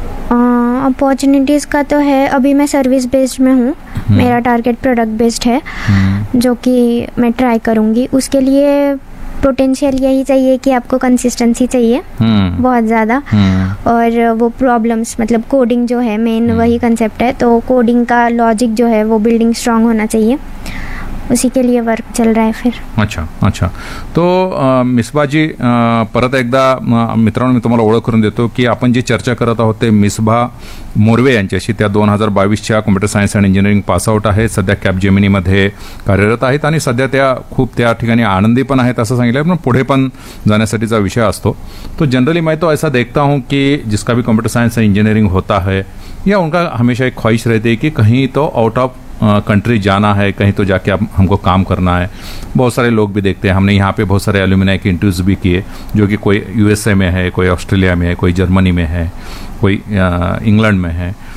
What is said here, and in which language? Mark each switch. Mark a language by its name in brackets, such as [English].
[Hindi] Opportunities का तो है, अभी मैं सर्विस बेस्ड में हूँ, मेरा टारगेट प्रोडक्ट बेस्ड है, जो कि मैं ट्राई करूंगी। उसके लिए पोटेंशियल यही चाहिए कि आपको कंसिस्टेंसी चाहिए बहुत ज़्यादा, और वो प्रॉब्लम्स मतलब कोडिंग जो है मेन वही कंसेप्ट है, तो कोडिंग का लॉजिक जो है वो बिल्डिंग स्ट्रांग होना चाहिए, उसी के लिए वर्क चल रहा है फिर। [Marathi] अच्छा अच्छा, तो मिसबा जी, परत एकदा मित्रांनो मी तुम्हाला ओळख करून देतो की आपण जी चर्चा करत आहोत ते मिसबा मोरवे यांच्याशी, त्या 2022 computer science and engineering pass out आहेत, सध्या कॅपजेमिनीमध्ये कार्यरत आहेत आणि सध्या त्या खूप त्या ठिकाणी आनंदी पण आहेत असं सांगितलं, पण पुढे पण जाण्यासाठीचा विषय असतो। [Hindi] तो जनरली मैं तो ऐसा देखता हूं कि जिसका भी कॉम्प्युटर सायन्स अँड इंजिनिअरिंग होता है या उनका हमेशा एक ख्वाहिश रहती है कि कहीं तो आउट ऑफ कंट्री जाना है, कहीं तो जाके आप हमको काम करना है। बहुत सारे लोग भी देखते हैं, हमने यहाँ पे बहुत सारे एल्यूमिनाई के इंटरव्यूज भी किए, जो कि कोई यूएसए में है, कोई ऑस्ट्रेलिया में है, कोई जर्मनी में है, कोई इंग्लैंड में है।